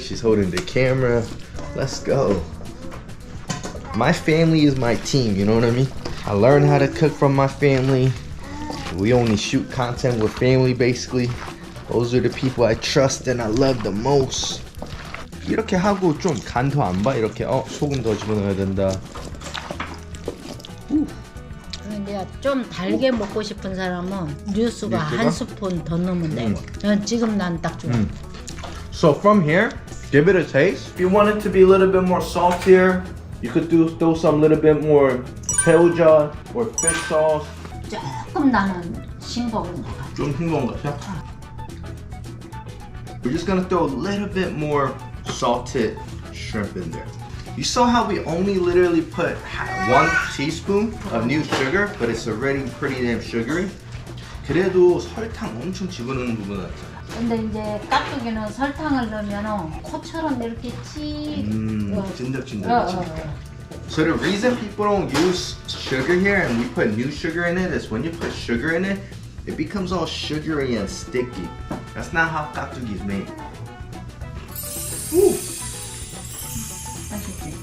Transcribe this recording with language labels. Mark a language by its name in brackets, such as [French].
[English] She's holding the camera. Let's go. My family is my team, you know what I mean? I learned how to cook from my family. We only shoot content with family, basically. Those are the people I trust and I love the most. [Korean] 이렇게 하고 좀 간 더 안 봐? 이렇게 소금 더 집어넣어야 된다. 이제 좀 달게 먹고 싶은 사람은 뉴스가 한 스푼 더 넣으면 되고. 지금 난 딱 좋아. [English] So from here, give it a taste. If you want it to be a little bit more saltier, you could throw some little bit more 새우젓 or fish sauce. [Korean] 조금 나는 싱거운 것 같아. 좀 싱거운 것 같아? [English] We're just gonna throw a little bit more salted shrimp in there. You saw how we only literally put 1 teaspoon of new sugar, but it's already pretty damn sugary. [Korean] 그래도 설탕 엄청 집어넣는 부분 같아. 근데 이제 깍두기는 설탕을 넣으면 코처럼 이렇게 찐득찐득하지. [English] So the reason people don't use sugar here and we put new sugar in it is when you put sugar in it, it becomes all sugary and sticky. That's not how 깍두기 is made. Ooh. [Korean] 맛있지?